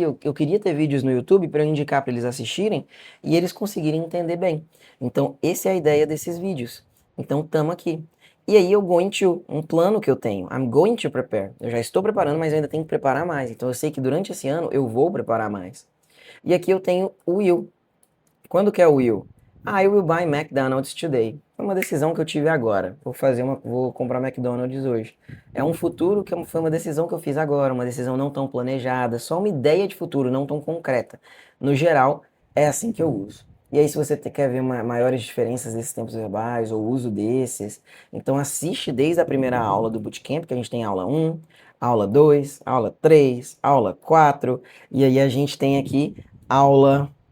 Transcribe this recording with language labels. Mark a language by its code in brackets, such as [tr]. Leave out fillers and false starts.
[pt] Eu queria ter vídeos no YouTube para eu indicar para eles assistirem e eles conseguirem entender bem. Então, essa é a ideia desses vídeos. Então, tamo aqui. E aí, eu going to, um plano que eu tenho. [en] I'm going to prepare. [pt] Eu já estou preparando, mas eu ainda tenho que preparar mais. Então, eu sei que durante esse ano eu vou preparar mais. E aqui eu tenho o will. Quando que é o will? [en] I will buy McDonald's today. [pt] Foi uma decisão que eu tive agora. Vou comprar McDonald's hoje. É um futuro que foi uma decisão que eu fiz agora, uma decisão não tão planejada, só uma ideia de futuro, não tão concreta. No geral, é assim que eu uso. E aí, se você quer ver maiores diferenças desses tempos verbais ou uso desses, então assiste desde a primeira aula do Bootcamp, que a gente tem aula 1, aula 2, aula 3, aula 4, e aí a gente tem aqui aula...